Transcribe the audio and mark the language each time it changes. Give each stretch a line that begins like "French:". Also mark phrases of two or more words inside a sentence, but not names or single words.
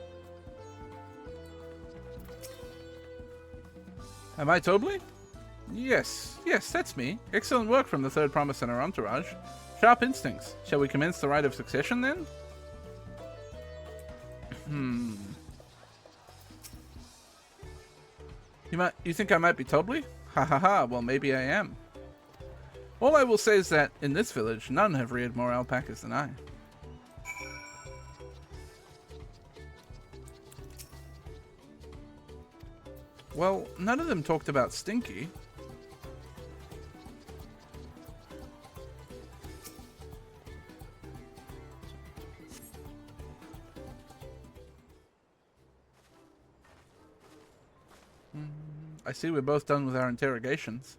English: Am I Tobley? Yes, that's me. Excellent work from the third promise and our entourage. Sharp instincts. Shall we commence the rite of succession then? You think I might be Tobley? Ha ha ha, well maybe I am. All I will say is that, in this village, none have reared more alpacas than I. Well, none of them talked about Stinky. I see we're both done with our interrogations.